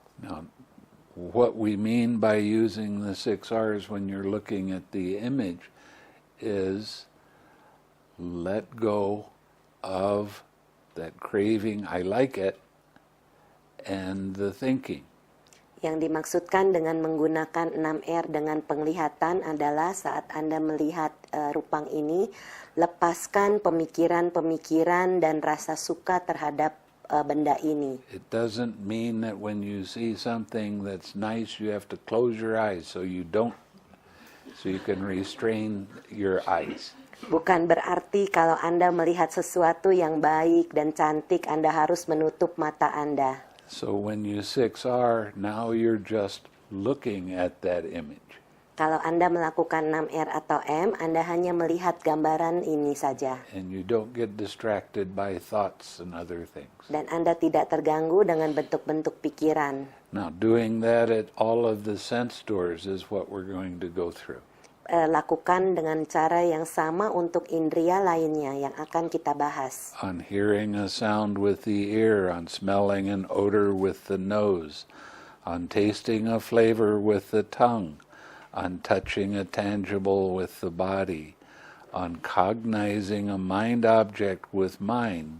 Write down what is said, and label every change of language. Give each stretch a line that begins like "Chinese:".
English: Now, what we mean by using the 6 R's when you're looking at the image is let go of that craving, I like it, and the thinking.
Indonesian: Yang dimaksudkan dengan menggunakan 6R dengan penglihatan adalah saat Anda melihat rupang ini, lepaskan pemikiran-pemikiran dan rasa suka terhadap benda ini.
English: It doesn't mean that when you see something that's nice, you have to close your eyes so you can restrain your eyes.
Indonesian: Bukan berarti kalau Anda melihat sesuatu yang baik dan cantik, Anda harus menutup mata Anda.
English: So when you 6R, now you're just looking at that image.
Indonesian: Kalau Anda melakukan 6R atau M, Anda hanya melihat gambaran ini saja.
English: And you don't get distracted by thoughts and other things.
Indonesian: Dan Anda tidak terganggu dengan bentuk-bentuk pikiran.
English: Now, doing that at all of the sense doors is what we're going to go through.
Indonesian: Lakukan dengan cara yang sama untuk indria lainnya yang akan kita bahas.
English: On hearing a sound with the ear, on smelling an odor with the nose, on tasting a flavor with the tongue, on touching a tangible with the body, on cognizing a mind object with mind.